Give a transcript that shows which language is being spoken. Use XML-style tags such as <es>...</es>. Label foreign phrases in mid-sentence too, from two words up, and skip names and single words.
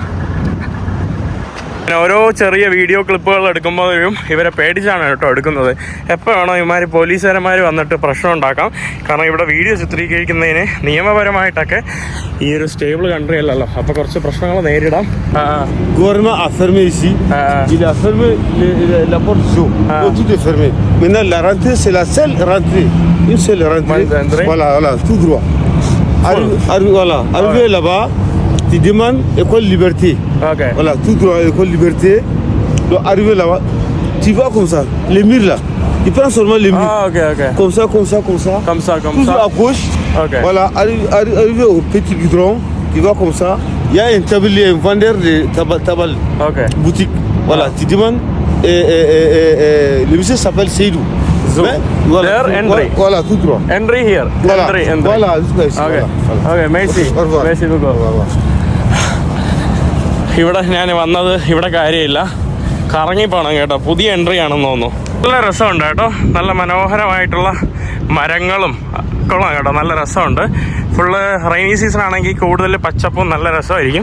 <ml>ഓരോ ചെറിയ</ml> <en>video clips</en> <ml>എടുക്കുമ്പോഴും ഇവരെ പേടിച്ചാണ് കേട്ടോ എടുക്കുന്നത്. എപ്പോൾ വേണോ ഇവന്മാർ പോലീസുകാരന്മാർ വന്നിട്ട് പ്രശ്നം ഉണ്ടാക്കാം. കാരണം ഇവിടെ വീഡിയോ ചിത്രീകരിക്കുന്നതിന് നിയമപരമായിട്ടൊക്കെ ഈ ഒരു</ml> <en>stable country</en> <ml>അല്ലല്ലോ, അപ്പോൾ കുറച്ച് പ്രശ്നങ്ങൾ നേരിടാം.</ml> <fr>Gouvernement a fermé ici. Il a fermé la porte jaune. Tout est fermé. Maintenant la rentrée c'est la seule rentrée. Une seule rentrée. Voilà, tout droit. Arrivé là-bas, tu demandes école liberté. Okay. Voilà, tout droit école liberté. Donc arrivé là-bas, tu vas comme ça, les murs là. Tu prends seulement les murs. Okay. Comme ça. Toujours à gauche. Okay. Voilà, arrivé au petit goudron, tu vas comme ça. Il y a un tablier, un vendeur de tabal. Okay. Boutique. Voilà, tu demandes. Le monsieur s'appelle Seydou. Voilà,</fr> <en>there entry.</en> <fr>Voilà, tout droit.</fr> <en>Entry here.</en> <fr>Voilà. Entry. Voilà, jusqu'à ici. Okay. Voilà. Okay, merci. Au revoir. Merci beaucoup.</fr> <ml>ഇവിടെ ഞാൻ വന്നത് ഇവിടെ കാര്യമില്ല, കറങ്ങിപ്പോണം കേട്ടോ. പുതിയ എൻട്രി ആണെന്ന് തോന്നുന്നു. നല്ല രസമുണ്ട് കേട്ടോ. നല്ല മനോഹരമായിട്ടുള്ള മരങ്ങളും കൊള്ളാം കേട്ടോ. നല്ല രസമുണ്ട്.</ml> <en>full rainy season</en> <ml>ആണെങ്കിൽ കൂടുതൽ പച്ചപ്പും നല്ല രസമായിരിക്കും.</ml>